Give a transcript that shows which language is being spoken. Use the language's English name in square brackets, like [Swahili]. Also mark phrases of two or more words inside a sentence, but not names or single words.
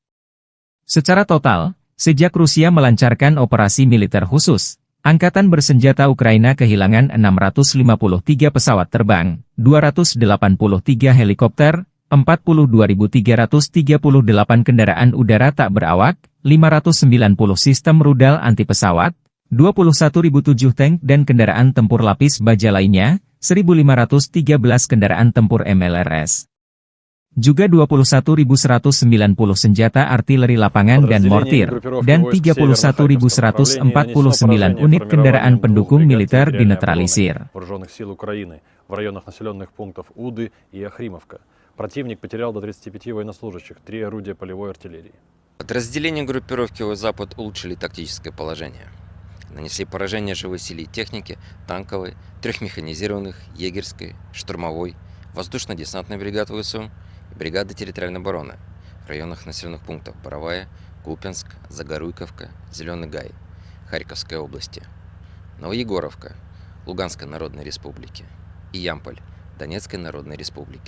[Indonesian] Secara total, sejak Rusia melancarkan operasi militer khusus, Angkatan Bersenjata Ukraina kehilangan 653 pesawat terbang, 283 helikopter, 42.338 kendaraan udara tak berawak, 590 sistem rudal anti pesawat, 21.007 tank dan kendaraan tempur lapis baja lainnya, 1.513 kendaraan tempur MLRS. Juga 21.190 senjata artileri lapangan dan mortir, dan 31.149 unit kendaraan pendukung militer dinetralisir. [Russian] В районах населенных пунктов Уды и Охримовка. Противник потерял до 35 военнослужащих, 3 орудия полевой артиллерии. Подразделения группировки «Запад» улучшили тактическое положение. Нанесли поражение живой силе и технике, танковой, 3 механизированных, егерской, штурмовой, воздушно-десантной бригад ВСУ и бригады территориальной обороны в районах населенных пунктов Боровая, Купянск, Загоруйковка, Зеленый Гай, Харьковской области, Новоегоровка, Луганской Народной Республики и Ямполь, Донецкой Народной Республики.